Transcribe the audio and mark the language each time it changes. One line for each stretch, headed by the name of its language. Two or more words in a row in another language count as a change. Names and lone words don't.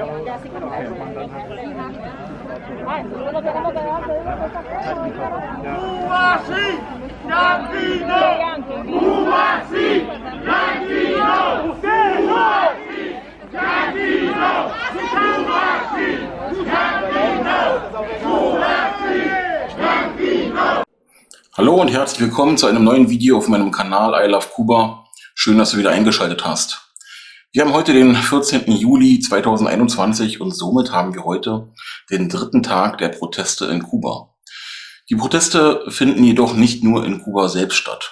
Spanish: Cuba sí, Yankee no. Cuba sí, Yankee no. Usted no. Yankee no. Cuba sí, Yankee no. Cuba sí, Yankee no.
German: Hallo und herzlich willkommen zu einem neuen Video auf meinem Kanal I Love Cuba. Schön, dass du wieder eingeschaltet hast. Wir haben heute den 14. Juli 2021 und somit haben wir heute den dritten Tag der Proteste in Kuba. Die Proteste finden jedoch nicht nur in Kuba selbst statt.